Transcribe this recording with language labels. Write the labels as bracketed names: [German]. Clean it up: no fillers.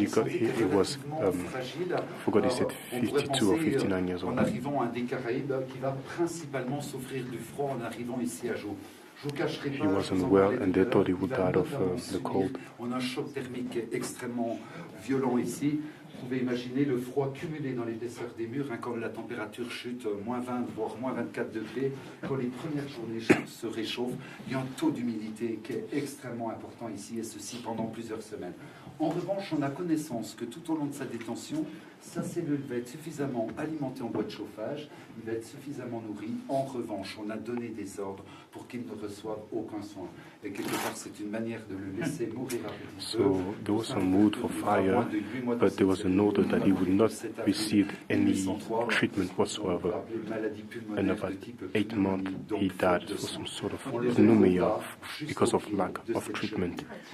[English] you got here, he was, I forgot he said 52 or 59 years [French] En [English] old. [French] arrivant à un des Caraïbes qui va principalement souffrir du froid en arrivant ici à Joux. Je vous cacherai pas, [English] He wasn't well and they thought he would die of the cold. [French] On a un choc thermique extrêmement violent ici. Vous pouvez imaginer le froid cumulé dans l'épaisseur des murs, hein, quand la température chute moins 20 voire moins 24 degrés, quand les premières journées se réchauffent. Il y a un taux d'humidité qui est extrêmement important ici, et ceci pendant plusieurs semaines. En revanche, on a connaissance que tout au long de sa détention, sa cellule va être suffisamment alimentée en bois de chauffage, il va être suffisamment nourri. En revanche, on a donné des ordres pour qu'il ne reçoive aucun soin. Et quelque part, c'est une manière de le laisser mourir à petit feu. [English] So there was some wood for fire, but there was an order that he would not receive any treatment whatsoever. And about 8 months, he died for some sort of pneumonia because of lack of treatment.